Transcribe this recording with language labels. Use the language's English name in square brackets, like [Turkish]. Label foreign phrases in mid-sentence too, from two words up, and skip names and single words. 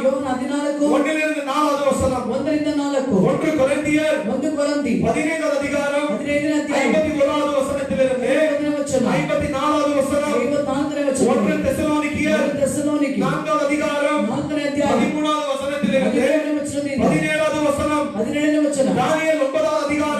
[Kannada] ಯೋನ 14 [Tamil] 1லிருந்து 4வது வசனம், [Kannada] 1ರಿಂದ 4, [Tamil] 1 கொரிந்தியர் [Kannada] 1 ಕೊರಿಂಥಿ [Tamil] 15வது அதிகாரம் [Kannada] 15ನೇ ಅಧ್ಯಾಯ [Tamil] 51வது வசனத்திலிருந்து [Kannada] 50ನೇ ವಚನ [Tamil] 54வது வசனம், [Kannada] 54ನೇ ವಚನ [Tamil] 1 தெசலோனிக்கேயர் [Kannada] 1 தெசಲೋನಿಕಿ [Tamil] 4வது அதிகாரம் [Kannada] 4ನೇ ಅಧ್ಯಾಯ [Tamil] 13வது வசனத்திலிருந்து [Kannada] 17ನೇ ವಚನದಿಂದ [Tamil] 17வது வசனம், [Kannada] 17ನೇ ವಚನ [Tamil] தானியேல் 9வது